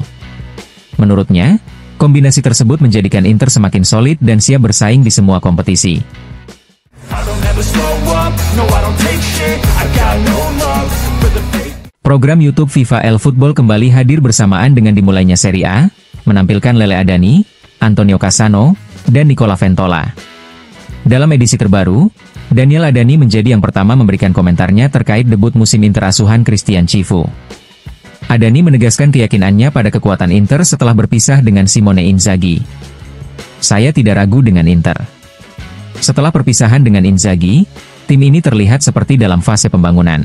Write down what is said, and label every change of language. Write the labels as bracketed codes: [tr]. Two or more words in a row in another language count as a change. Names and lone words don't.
[id] Menurutnya, kombinasi tersebut menjadikan Inter semakin solid dan siap bersaing di semua kompetisi. Program YouTube FIFA El Football kembali hadir bersamaan dengan dimulainya Serie A, menampilkan Lele Adani, Antonio Cassano, dan Nicola Ventola. Dalam edisi terbaru, Daniel Adani menjadi yang pertama memberikan komentarnya terkait debut musim Inter asuhan Christian Cifu. Adani menegaskan keyakinannya pada kekuatan Inter setelah berpisah dengan Simone Inzaghi. Saya tidak ragu dengan Inter. Setelah perpisahan dengan Inzaghi, tim ini terlihat seperti dalam fase pembangunan.